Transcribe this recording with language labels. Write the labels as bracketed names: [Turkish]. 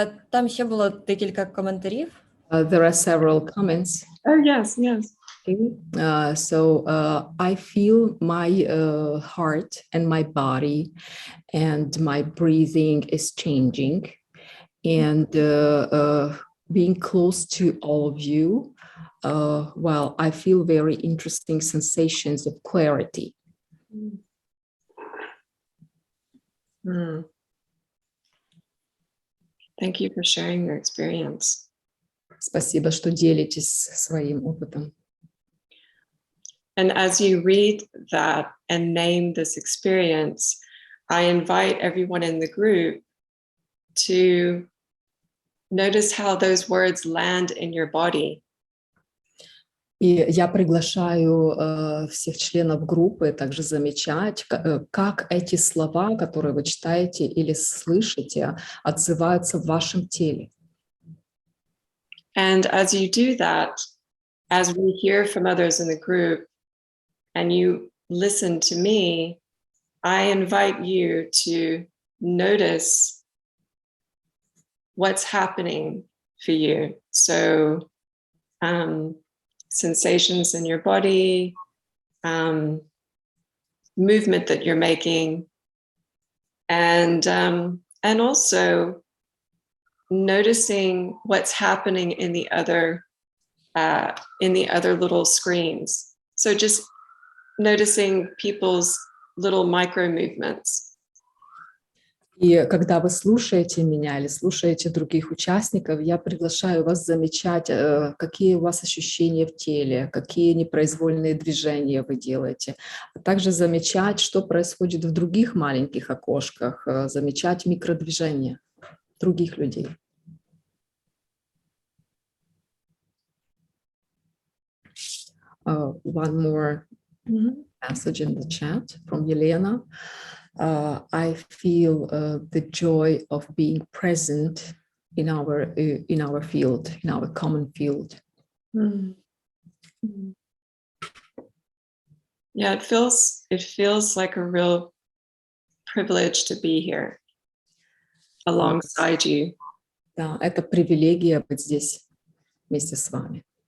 [Ukrainian] Там ще було декілька коментарів. [English] There are several comments. Oh, yes, yes. So I feel my heart and my body and my breathing is changing, and being close to all of you, well, I feel very interesting sensations of clarity. Mm. Thank you for sharing your experience. [Russian] Спасибо, что делитесь своим опытом. [English] And as you read that and name this experience, I invite everyone in the group to notice how those words land in your body. [Russian] И я приглашаю всех членов группы также замечать, как эти слова, которые вы читаете или слышите, отзываются в вашем теле. [English] And as you do that, as we hear from others in the group, and you listen to me, I invite you to notice what's happening for you. So sensations in your body, movement that you're making, and also noticing what's happening in the other little screens. So just noticing people's little micro movements. [Russian] И когда вы слушаете меня или слушаете других участников, я приглашаю вас замечать, какие у вас ощущения в теле, какие непроизвольные движения вы делаете, а также замечать, что происходит в других маленьких окошках, замечать микродвижения других людей. [English] One more message in the chat from Yelena. I feel the joy of being present in our field, in our common field. Yeah, it feels like a real privilege to be here alongside you. [Russian] Да, это привилегия быть здесь вместе с вами.